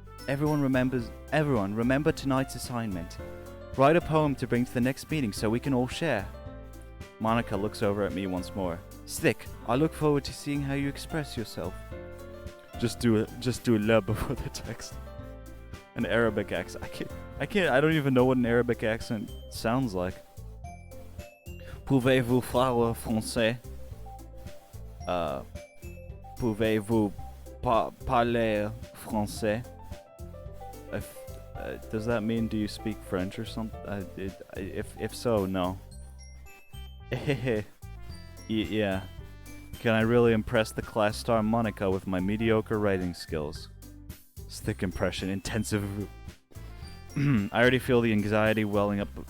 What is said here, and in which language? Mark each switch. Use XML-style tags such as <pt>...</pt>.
<en>Everyone remember tonight's assignment. Write a poem to bring to the next meeting so we can all share. Monica looks over at me once more. Stick, I look forward to seeing how you express yourself. Just do a le before the text. An Arabic accent. I don't even know what an Arabic accent sounds like.</en> <fr>Pouvez-vous parler français? Pouvez-vous parler français?</fr> <en>Does that mean do you speak French or something? If so, no. Yeah. Can I really impress the class star Monica with my mediocre writing skills? Stick impression, intensive. I already feel the anxiety welling up.</en>